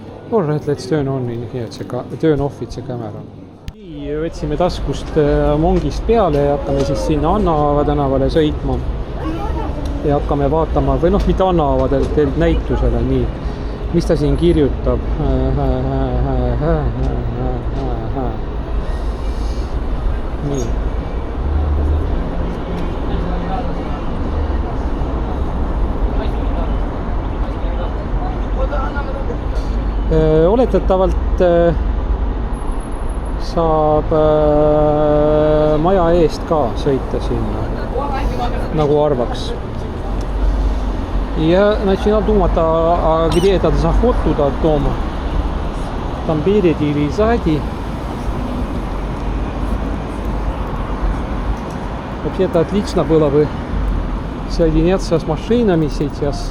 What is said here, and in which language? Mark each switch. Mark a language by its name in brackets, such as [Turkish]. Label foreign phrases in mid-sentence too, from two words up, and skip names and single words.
[English] Alright, let's turn on in here, turn off it see camera. [Estonian] Võtsime taskust Mongist peale ja hakkame siis sinna Anna tänavale sõitma. Ja hakkame vaatama, või noh, mitte Anna Avadelt näitusele, nii. Mis ta siin kirjutab? Nii. Oletatavalt saab maja eest ka sõita sinna, nagu arvaks. [Russian] Я начинал думать, а где этот заход туда от дома. Там спереди или сзади. Вообще-то отлично было бы соединяться с машинами сейчас.